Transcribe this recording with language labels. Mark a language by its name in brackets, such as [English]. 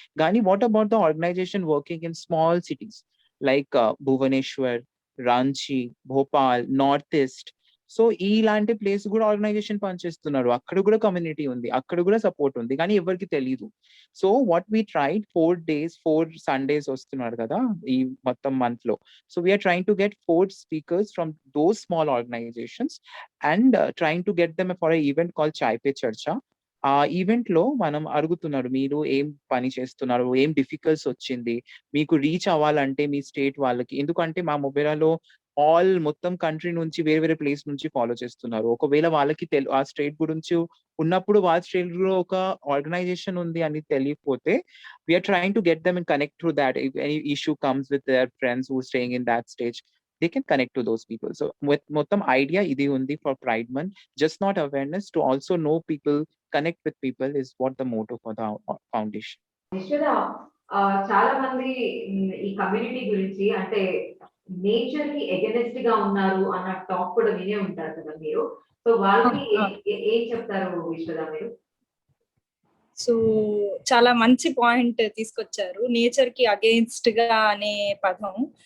[English] కానీ what about the organization working in small cities like Bhubaneswar, Ranchi, Bhopal, north east, [Telugu] so ఇలాంటి place కూడా organisation పనిచేస్తున్నారు, అక్కడ కూడా కమ్యూనిటీ ఉంది, అక్కడ కూడా సపోర్ట్ ఉంది, కానీ ఎవరికి తెలియదు. [English] so what we tried 4 days 4 Sundays [Telugu] వస్తున్నారు కదా ఈ మొత్తం మంత్ లో. [English] So we are trying to get 4 speakers from those small organizations and trying to get them for an event called Chai Pe Charcha. [Telugu] ఆ ఈవెంట్ లో మనం అడుగుతున్నారు, మీరు ఏం పని చేస్తున్నారు, ఏం డిఫికల్ట్స్ వచ్చింది, మీకు రీచ్ అవ్వాలంటే మీ స్టేట్ వాళ్ళకి, ఎందుకంటే మా మొబైరాలో మొత్తం కంట్రీ నుంచి వేరే వేరే ప్లేస్ నుంచి ఫాలో చేస్తున్నారు. ఒకవేళ వాళ్ళకి ఆ స్టేట్ గురించి ఉన్నప్పుడు వాళ్ళ స్టేట్ లో ఒక ఆర్గనైజేషన్ ఉంది అని తెలియకపోతే [English] We are trying to get them and connect to that. If any issue comes with their friends who staying in that stage, they can connect to those people. So [Telugu] మొత్తం [English] idea [Telugu] ఇది ఉంది [English] for Pride Month, just not awareness, to also know people, connect with people is what the motto for the foundation. [Telugu] Vishwada, చాలా మంది ఈ community గురించి అంటే nature కి against గా ఉన్నారు అన్న టాక్ కూడా వినే ఉంటారు కదా మీరు. సో వాళ్ళకి ఏం చెప్తారు విశ్వద మీరు? సో చాలా మంచి పాయింట్ తీసుకొచ్చారు, నేచర్ కి అగెయిన్స్ట్ గా అనే పదం.